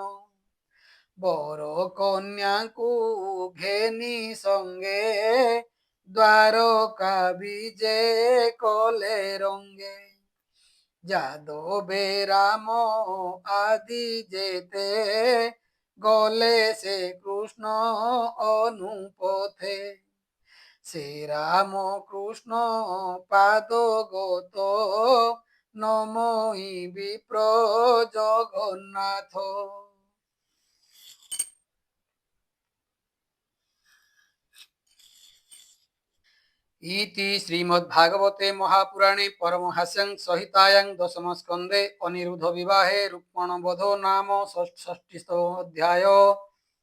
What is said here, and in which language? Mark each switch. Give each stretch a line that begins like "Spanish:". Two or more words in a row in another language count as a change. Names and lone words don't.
Odia: ବର କନ୍ୟାକୁ ଘେନି ସଙ୍ଗେ ଦ୍ୱାରକା ବିଜେ କଲେ ରଙ୍ଗେ ଯାଦବେ ରାମ ଆଦି ଯେତେ ଗଲେ ସେ କୃଷ୍ଣ ଅନୁପଥେ ସେ ରାମ କୃଷ୍ଣ ପାଦ ଗତ ନମୋଇ ବିପ୍ର ଜଗନ୍ନାଥ
Sanskrit: इति श्रीमद्भागवते महापुराणे परमहास्यं संहितायां दशमस्कन्धे अनिरुद्ध विवाहे रुक्मण वधो नाम षष्ठीतमो अध्याय।